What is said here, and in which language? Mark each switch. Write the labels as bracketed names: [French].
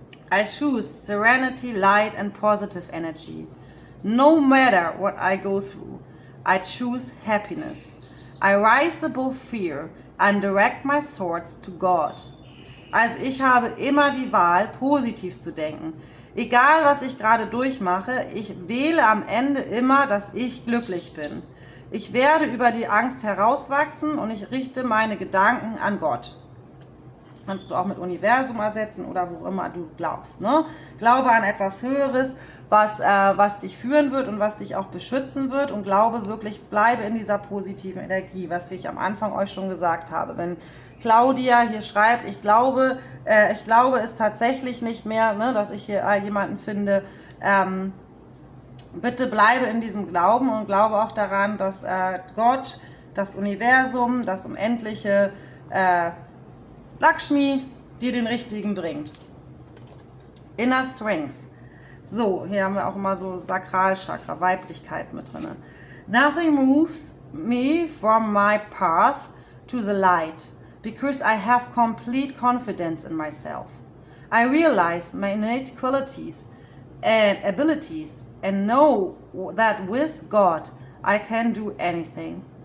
[English] I choose serenity, light and positive energy. No matter what I go through, I choose happiness. I rise above fear and direct my thoughts to God. [German] Also ich habe immer die Wahl, positiv zu denken. Egal, was ich gerade durchmache, ich wähle am Ende immer, dass ich glücklich bin. Ich werde über die Angst herauswachsen und ich richte meine Gedanken an Gott. Kannst du auch mit Universum ersetzen oder wo immer du glaubst. Ne? Glaube an etwas Höheres, was dich führen wird und was dich auch beschützen wird, und glaube wirklich, bleibe in dieser positiven Energie, was ich am Anfang euch schon gesagt habe. Wenn Claudia hier schreibt, ich glaube es tatsächlich nicht mehr, ne, dass ich hier jemanden finde, bitte bleibe in diesem Glauben und glaube auch daran, dass Gott, das Universum, das Unendliche, Lakshmi dir den richtigen bringt. [English] Inner Strength. [German] So, hier haben wir auch immer so Sakralchakra, Weiblichkeit mit drin. [English] Nothing moves me from my path to the light, because I have complete confidence in myself. I realize my innate qualities and abilities and know that with God I can do anything.